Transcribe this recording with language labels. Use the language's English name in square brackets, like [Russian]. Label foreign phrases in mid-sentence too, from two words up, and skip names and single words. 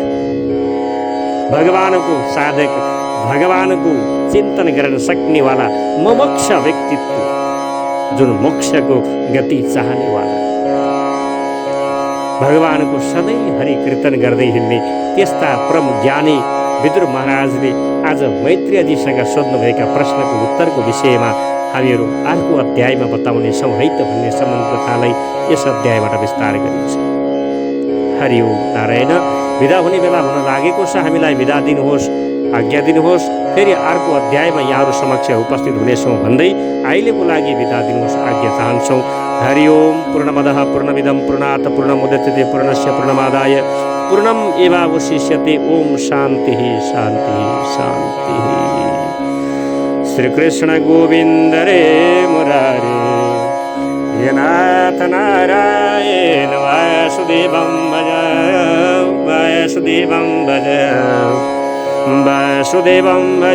[Nepali] भगवानको साधक, भगवानको चिन्तन गर्न सक्नेवाला मुमुक्ष व्यक्तित्व, जुन मोक्षको गति चाहनेवाला, भगवानको सधैँ हरि कीर्तन गर्दै हिँड्ने त्यस्ता परम ज्ञानी विदुर महाराजले आज मैत्रेयजीसँग सोध्नुभएका प्रश्नको उत्तरको विषयमा हामीहरू अर्को अध्यायमा बताउनेछौँ है त भन्ने सम्बन्ध कथालाई यस अध्यायबाट विस्तार गरिन्छ। [Sanskrit] हरि ओम नारायण। [Nepali] विदा हुने बेला हुन लागेको छ, हामीलाई विदा दिनुहोस्, आज्ञा दिनुहोस्। फेरि अर्को अध्यायमा यहाँहरू समक्ष उपस्थित हुनेछौँ भन्दै अहिलेको लागि विदा दिनुहोस्, आज्ञा चाहन्छौँ। [Sanskrit] हरि ओम। पूर्णमदः पूर्णमिदं पूर्णात् पूर्णमुदच्यते पूर्णस्य पूर्णमादाय पूर्णम् एवावशिष्यते। ओम शांति शांति शांति। श्री कृष्ण गोविंद रे मुरारे, हे नाथ नारायण वासुदेवं भज, वासुदेवं भज, वासुदेवं भज।